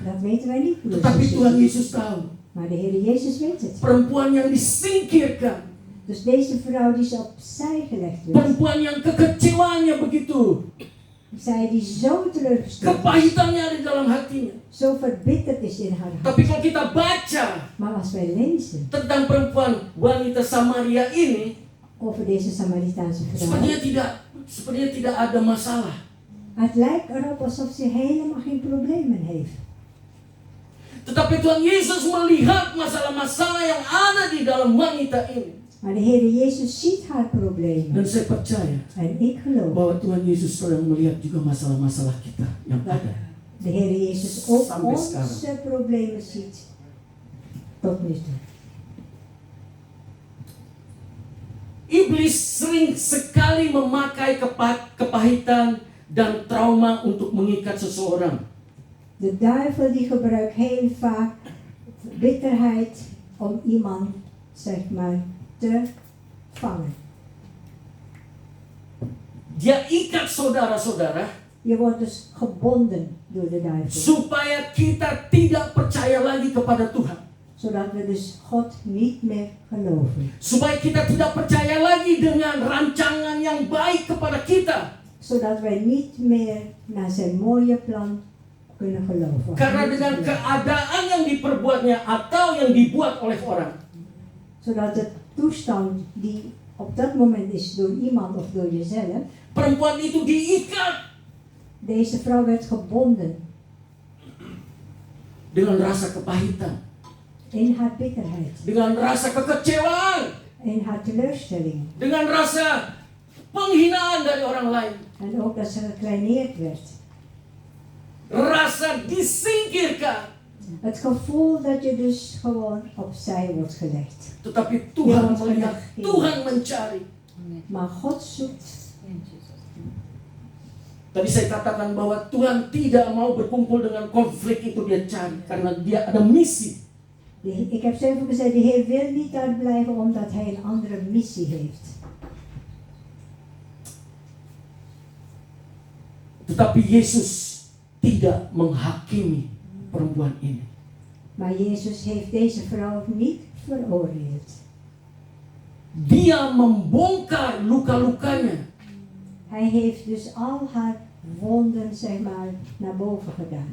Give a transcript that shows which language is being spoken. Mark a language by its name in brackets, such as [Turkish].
[Dutch] Dat weten wij niet, broers en [Indonesian] Tetapi Tuhan [Dutch] zusters. [Indonesian] Yesus tahu. [Dutch] Maar de Heer Jezus weet het. [Indonesian] Perempuan yang disingkirkan, [Dutch] Dus deze vrouw die ze opzij gelegd werd. [Indonesian] perempuan yang kekecewaannya begitu, [Dutch] Zij die zo teleurgesteld is. [Indonesian] kepahitannya ada di dalam hatinya. [Dutch] Zo verbitterd is in haar hart. [Indonesian] Tapi kalau kita baca [Dutch] Maar als wij lezen [Indonesian] tentang perempuan wanita Samaria ini, [Dutch] over deze Samaritaanse vrouw. [Indonesian] sepertinya tidak ada masalah. [Dutch] Het lijkt erop alsof ze helemaal geen problemen heeft. [Indonesian] Tetapi Tuhan Yesus melihat masalah-masalah yang ada di dalam wanita ini. [Dutch] Maar de Heer Jezus ziet haar problemen. [Indonesian] Dan saya percaya [Dutch] En ik geloof [Indonesian] bahwa Tuhan Yesus sedang melihat juga masalah-masalah kita yang [Dutch] dat [Indonesian] ada. [Dutch] de Heer Jezus ook [Indonesian] Sampai [Dutch] onze [Indonesian] sekarang. [Dutch] problemen ziet. Tot nu toe. [Indonesian] Iblis sering sekali memakai kepahitan dan trauma untuk mengikat seseorang. [Dutch] De duivel die gebruikt heel vaak bitterheid om iemand, zeg maar, te vangen. [Indonesian] Dia ikat saudara-saudara [Dutch] Je wordt dus gebonden door de duivel. [Indonesian] supaya kita tidak percaya lagi kepada Tuhan. [Dutch] Zodat we dus God niet meer geloven. [Indonesian] Supaya kita tidak percaya lagi dengan rancangan yang baik kepada kita. [Dutch] Zodat wij niet meer naar zijn mooie plan kunnen geloven. [Indonesian] Karena dengan keadaan yang diperbuatnya atau yang dibuat oleh orang, [Dutch] Zodat de toestand die op dat moment is door iemand of door jezelf. [Indonesian] perempuan itu diikat [Dutch] Deze vrouw werd gebonden [Indonesian] dengan rasa kepahitan, [Dutch] in haar bitterheid. [Indonesian] dengan rasa kekecewaan, [Dutch] In haar teleurstelling. [Indonesian] dengan rasa penghinaan dari orang lain, [Dutch] En ook dat ze gekleineerd werd. [Indonesian] rasa disingkirkan. [Dutch] Het gevoel dat je dus gewoon opzij wordt gelegd. [Indonesian] Tetapi Tuhan Ya, melihat, ya. Tuhan mencari. Amin. [Dutch] Maar God zoekt. [English] In Jesus' name. [Indonesian] Tadi saya katakan bahwa Tuhan tidak mau berkumpul dengan konflik itu, dia cari karena dia ada misi. [Dutch] Ik heb zelf ook gezegd, de Heer wil niet daar blijven omdat Hij een andere missie heeft. [Indonesian] Tetapi Yesus tidak menghakimi perempuan ini. [Dutch] Maar Jezus heeft deze vrouw niet veroordeeld. [Indonesian] Dia membongkar luka-lukanya. [Dutch] Hij heeft dus al haar wonden, zeg maar, naar boven gedaan.